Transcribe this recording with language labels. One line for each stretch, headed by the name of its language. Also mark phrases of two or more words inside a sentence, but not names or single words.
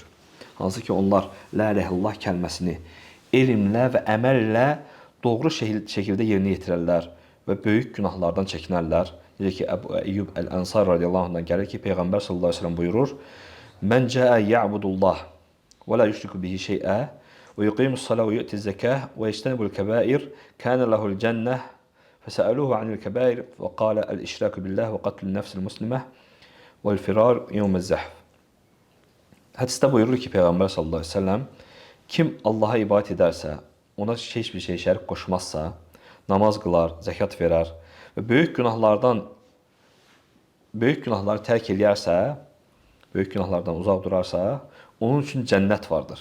Azerbaijani: Hansı ki, onlar
Arabic: لا إله إلا الله
Azerbaijani: kəlməsini elmlə və əməllə doğru şəkildə yerinə yetirərlər və böyük günahlardan çəkinərlər. Necə ki,
Arabic: Əbu Əyyub Əl-Ənsari رضي الله عنه
Azerbaijani: gəlir ki,
Arabic: Peyğəmbər صلى الله عليه وسلم buyurur: "من جاء يعبد الله ولا يشرك به شيئا ويقيم الصلاة ويؤتي الزكاة ويجتنب الكبائر, كان له الجنة." فسألوه عن الكبائر فقال الإشراك بالله وقتل النفس المسلمة والفرار يوم الزحف.
Azerbaijani: Hədisdə buyurur ki, Peyğəmbər
Arabic: صلى الله عليه وسلم,
Azerbaijani: Kim Allaha ibadət edərsə, ona heç bir şey şərik qoşmazsa, namaz qılar, zəkat verər və böyük günahları tərk eləyərsə, böyük günahlardan uzaq durarsa, onun üçün cənnət vardır.